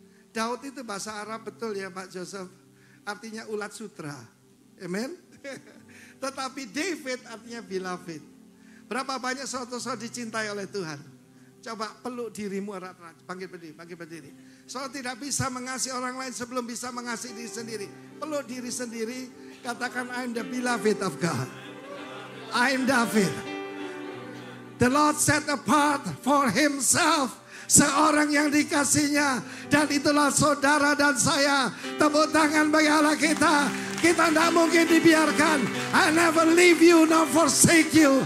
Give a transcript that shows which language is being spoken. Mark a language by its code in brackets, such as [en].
[id] Daud itu bahasa Arab betul ya Pak Joseph. Artinya ulat sutra. Amen. Tetapi David artinya beloved. Berapa banyak saudara-saudara dicintai oleh Tuhan? Coba peluk dirimu erat-erat. Bangkit berdiri. Saudara tidak bisa mengasihi orang lain sebelum bisa mengasihi diri sendiri. Peluk diri sendiri. Katakan [en] I'm the beloved of God. I'm David. The Lord set apart for himself [id] seorang yang dikasihnya. Dan itulah saudara dan saya. Tepuk tangan bagi Allah kita. Kita tidak mungkin dibiarkan. [en] I never leave you nor forsake you.